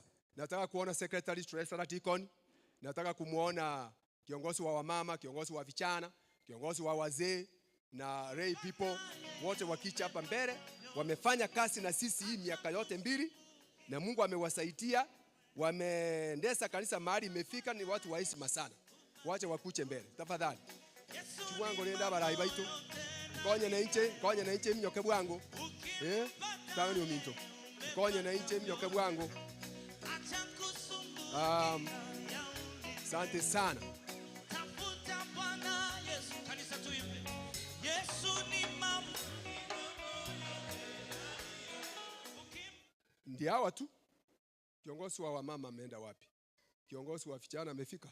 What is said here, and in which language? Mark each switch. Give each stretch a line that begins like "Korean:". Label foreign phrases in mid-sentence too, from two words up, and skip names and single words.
Swahili: Nataka kuona
English: secretary, treasurer, deacon.
Swahili: Nataka kumuona kiongozi wa wamama, kiongozi wa vijana, kiongozi wa wazee na
English: lay people
Swahili: wote wakicha hapa mbele. Wamefanya kazi na sisi hii miaka yote 2 na Mungu amewasaidia. Wameendesha kanisa mahali imefika, ni watu wa heshima sana. Wache wakuche mbele. Tafadhali.
Gusii: Chwango nenda barai baitu. Konye na inche mnyoke bwangu. Tawe ni uminto. Konye na inche mnyoke bwangu.
Swahili: Asante sana. Ndio hawa tu. Kiongozi wa wamama ameenda wapi? Kiongozi wa vijana amefika?